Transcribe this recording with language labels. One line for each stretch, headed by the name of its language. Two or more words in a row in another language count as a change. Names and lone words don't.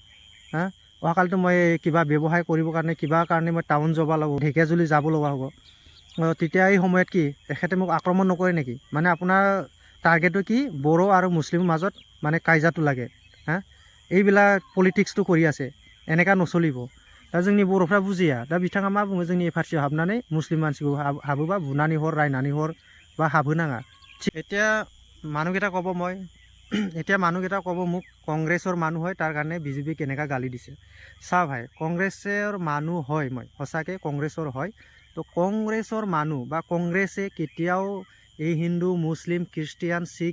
Assamese: অহাকালিতো মই কিবা ব্যৱসায় কৰিবৰ কাৰণে কিবা কাৰণে মই টাউন যাব লাগিব ঢেকীয়াজুলি যাব লগা হ'ব তেতিয়া এই সময়ত কি এখেতে মোক আক্ৰমণ নকৰে নেকি মানে আপোনাৰ টাৰ্গেটটো কি বড়ো আৰু মুছলিমৰ মাজত মানে কাজিয়াটো লাগে এইবিলাক পলিটিক্সটো কৰি আছে এনেকুৱা নচলিব
Bodo: दा जोंनि बर'फ्रा बुजिया दा बिथाङा मा बुङो जोंनि FRCआव हाबनानै मुस्लिम मानसिखौ हाबोबा बुनानै हर रायनानै हर বা हाबहोनाङा
Assamese: এতিয়া মানুহকেইটা ক'ব মই এতিয়া মানুহকেইটা ক'ব মোক কংগ্ৰেছৰ মানুহ হয় তাৰ কাৰণে বিজেপি কেনেকৈ গালি দিছে চা ভাই কংগ্ৰেছৰ মানুহ হয় মই সঁচাকৈ কংগ্ৰেছৰ হয় তো কংগ্ৰেছৰ মানুহ বা কংগ্ৰেছে কেতিয়াও এই হিন্দু মুছলিম খ্ৰীষ্টিয়ান শিখ